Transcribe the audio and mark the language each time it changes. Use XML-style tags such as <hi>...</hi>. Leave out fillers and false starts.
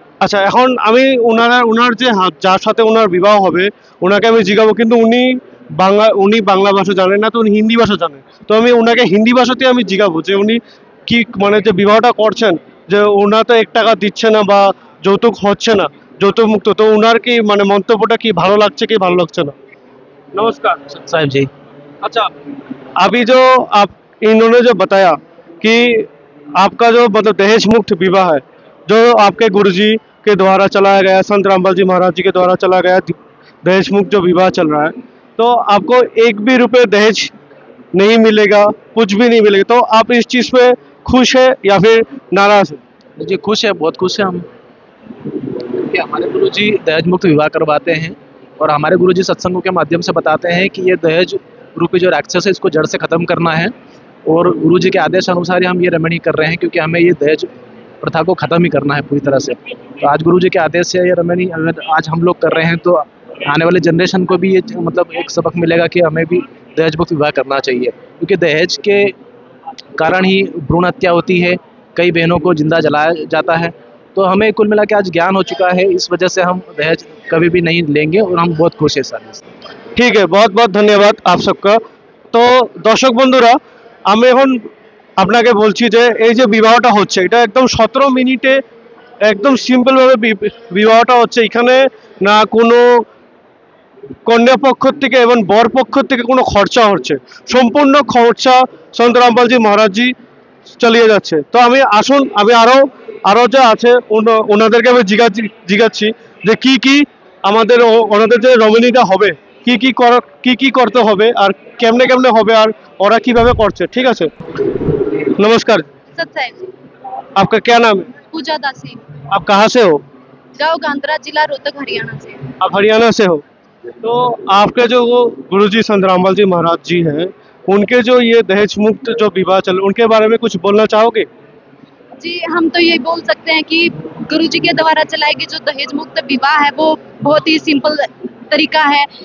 <bn>আচ্ছা, এখন আমি ওনার যে যার সাথে ওনার বিবাহ হবে ওনাকে আমি জিজ্ঞাবো, কিন্তু উনি বাংলা ভাষা জানেন না, তো উনি হিন্দি ভাষা জানেন। তো আমি ওনাকে হিন্দি ভাষাতে আমি জিজ্ঞাবো যে উনি কি মানে যে বিবাহটা করছেন, যে ওনার তো 1 টাকা দিচ্ছে না বা যৌতুক হচ্ছে না, যৌতুক মুক্ত, তো ওনার কি মানে মন্তব্যটা কি ভালো লাগছে কি ভালো লাগছে না?</bn> <hi>नमस्कार साहिब जी। अच्छा, अभी जो आप इन्होंने जो बताया कि आपका जो मतलब दहेज मुक्त विवाह है, जो आपके गुरुजी के द्वारा चलाया गया, संत रामपाल जी महाराज जी के द्वारा चलाया गया दहेज मुक्त जो विवाह चल रहा है, तो आपको 1 भी रुपए दहेज नहीं मिलेगा, कुछ भी नहीं मिलेगा, तो आप इस चीज़ पे खुश है या फिर नाराज है? जी खुश है, बहुत खुश है हम कि हमारे गुरुजी दहेज मुक्त विवाह करवाते हैं और हमारे गुरुजी सत्संगों के माध्यम से बताते हैं कि ये दहेज रूपी जो राक्षस है इसको जड़ से ख़त्म करना है। और गुरुजी के आदेश अनुसार ही हम ये रमणी कर रहे हैं, क्योंकि हमें ये दहेज प्रथा को ख़त्म ही करना है पूरी तरह से। तो आज गुरुजी के आदेश से ये रमणी अगर आज हम लोग कर रहे हैं तो आने वाले जनरेशन को भी ये मतलब एक सबक मिलेगा कि हमें भी दहेज मुक्त विवाह करना चाहिए, क्योंकि दहेज के कारण ही भ्रूण हत्या होती है, कई बहनों को जिंदा जलाया जाता है। तो हमें कुल मिला के आज ज्ञान हो चुका है, इस वजह से हम दहेज कभी भी नहीं लेंगे और हम बहुत खुश हैं सारे।</hi> <bn>ঠিক আছে,</bn> <hi>বহুত বহুত ধন্যবাদ আপ সবকা।</hi> <bn>তো দর্শক বন্ধুরা, আমি এখন আপনাকে বলছি যে এই যে বিবাহটা হচ্ছে এটা একদম 17 মিনিটে একদম সিম্পলভাবে বিবাহটা হচ্ছে। এখানে না কোনো কন্যা পক্ষ থেকে এবং বর পক্ষ থেকে কোনো খরচা হচ্ছে, সম্পূর্ণ খরচা সন্ত রামপালজি মহারাজজি চালিয়ে যাচ্ছে। তো আমি আরো আরো যা আছে ওনাদেরকে আমি জিজ্ঞাসি যে কি আমাদের ওনাদের যে রমণীটা হবে কি করতে হবে আর কেমনে কেমনে হবে আর ওরা কিভাবে করছে। ঠিক আছে,</bn> <hi>नमस्कार, सत्साई जी। आपका क्या नाम है? पूजा दासी। आप कहाँ से हो? गाँव गांधरा, जिला रोहतक, हरियाणा से। आप हरियाणा से हो। तो आपके जो वो गुरुजी संत रामपाल जी महाराज जी हैं, उनके जो ये दहेज मुक्त जो विवाह चल उनके बारे में कुछ बोलना चाहोगे? जी, हम तो ये बोल सकते हैं कि गुरुजी के द्वारा चलाई गई जो दहेज मुक्त विवाह है वो बहुत ही सिंपल तरीका है।</hi>